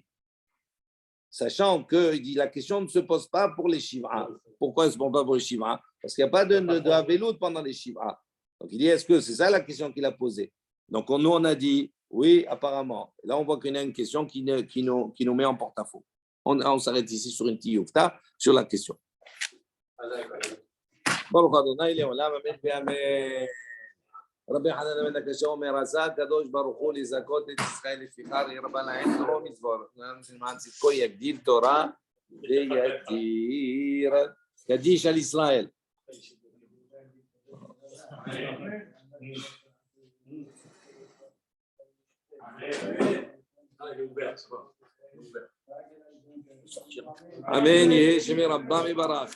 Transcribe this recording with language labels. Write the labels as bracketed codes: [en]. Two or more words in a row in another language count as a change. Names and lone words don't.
[fr] Sachant que la question ne se pose pas pour les Shiva. Pourquoi elle ne se pose pas pour les Shiva? Parce qu'il n'y a pas de Havelut pendant les Shiva. Donc il dit, est-ce que c'est ça la question qu'il a posée? Donc nous, on a dit, oui, apparemment. Là, on voit qu'il y a une question qui nous met en porte-à-faux. On s'arrête ici sur une tiyufta, sur la question. [he] ברוך אדוני לעולם, אמן, אמן. רבי חנן בן הקשה אומר, עשה הקדוש ברוך הוא לזכות את ישראל לפיכך הרבה להם תורה ומצוות. למען צדקו יגדיל תורה ויתיר. קדיש על ישראל. אמן יהי שמי רבם יברך.